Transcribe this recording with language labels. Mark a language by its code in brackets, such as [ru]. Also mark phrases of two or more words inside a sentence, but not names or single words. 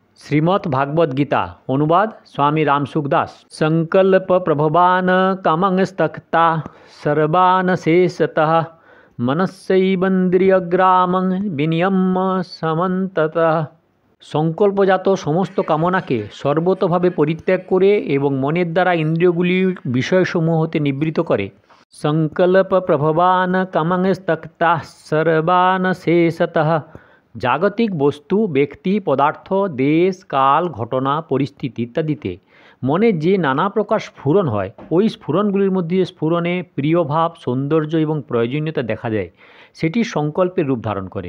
[hi] श्रीमद् भागवत गीता अनुवाद स्वामी रामसुख दास। [sa] संकल्प प्रभवान कामंस्तक्ता सर्वान शेषतः मनस्सैबन्द्रियग्रामं विनियम्य समन्ततः। [bn] সংকল্পজাত সমস্ত কামনাকে সর্বতোভাবে পরিত্যাগ করে এবং মনের দ্বারা ইন্দ্রিয়গুলির বিষয়সমূহ হতে নিবৃত করে। [sa] संकल्प प्रभवान कामंस्तक्ता सर्वान शेषतः। [bn] জাগতিক বস্তু, ব্যক্তি, পদার্থ, দেশ, কাল, ঘটনা, পরিস্থিতি ইত্যাদিতে মনে যে নানা প্রকার স্ফুরণ হয়, ওই স্ফুরণগুলির মধ্যে স্ফুরণে প্রিয় ভাব, সৌন্দর্য এবং প্রয়োজনীয়তা দেখা যায়, সেটি সংকল্পের রূপ ধারণ করে।